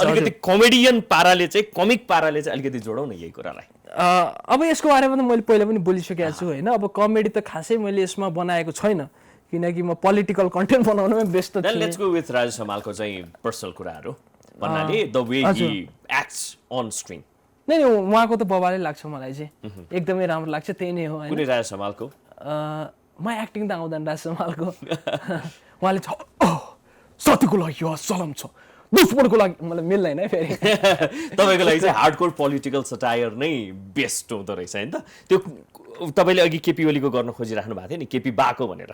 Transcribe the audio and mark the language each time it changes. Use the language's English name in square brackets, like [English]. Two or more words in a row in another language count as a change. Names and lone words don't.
[Nepali] अलिकति कमेडियन पाराले चाहिँ कमिक पाराले चाहिँ अलिकति जोडौँ न यही कुरालाई अब यसको बारेमा त मैले पहिला पनि बोलिसकेको छु होइन अब कमेडी त खासै मैले यसमा बनाएको छैन किनकि म [English] political content [Nepali] बनाउनुमै व्यस्त छु [English] let's go with [Nepali] राजेश हमालको चाहिँ पर्सनल कुराहरू भन्नाले [English] the way he acts on screen [Nepali] नै उहाँको त बबाले लाग्छ मलाई चाहिँ एकदमै राम्रो लाग्छ त्यही नै हो कुनै राजेश हमालको म एक्टिङ त आउँदैन राजेश हमालको उहाँले साथीको लागि यो सलाम छ दुश्मनको लागि मलाई मिल्दैन है फेरि तपाईँको लागि चाहिँ [English] hardcore political satire [Nepali] नै बेस्ट हुँदो रहेछ होइन त त्यो तपाईँले अघि केपी ओलीको गर्न खोजिराख्नु भएको थियो नि केपी बाको भनेर